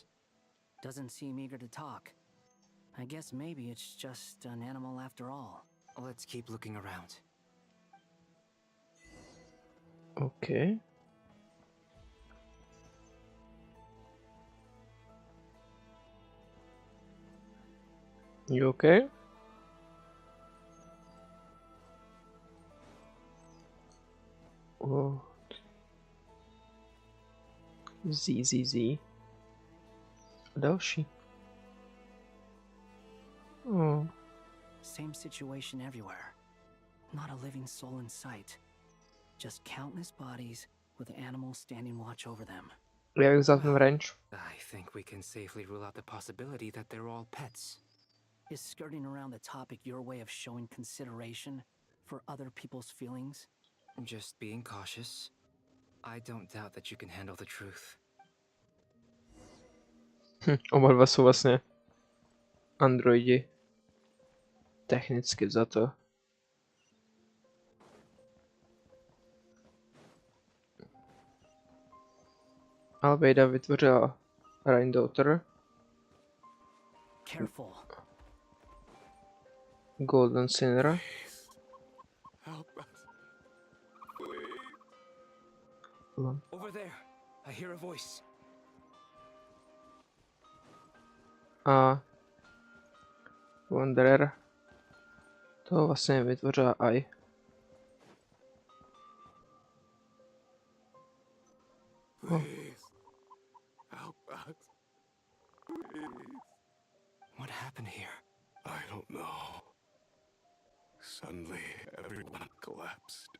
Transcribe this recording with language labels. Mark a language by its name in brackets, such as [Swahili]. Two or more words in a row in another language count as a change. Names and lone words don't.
[English] Doesn't seem eager to talk. I guess maybe it's just an animal after all. Let's keep looking around. Okay. You okay? Oh. Z. [Czech] Další. [English] Oh. Same situation everywhere. Not a living soul in sight. Just countless bodies with animals standing watch over them. [Czech] Jak vzal ten wrench? [English] I think we can safely rule out the possibility that they're all pets. Is skirting around the topic your way of showing consideration for other people's feelings? Just being cautious. I don't doubt that you can handle the truth. [Czech] Oba dva jsou vlastně androidi. Technicky vzato. Albeida vytvořila Raindaughter. [English] Careful. Golden Sinner. Help us. Please. Over there. I hear a voice. A Wanderer. [Czech] To vlastně vytvořila AI. [English] Please. Help us. Please. What happened here? I don't know. Suddenly, everyone collapsed.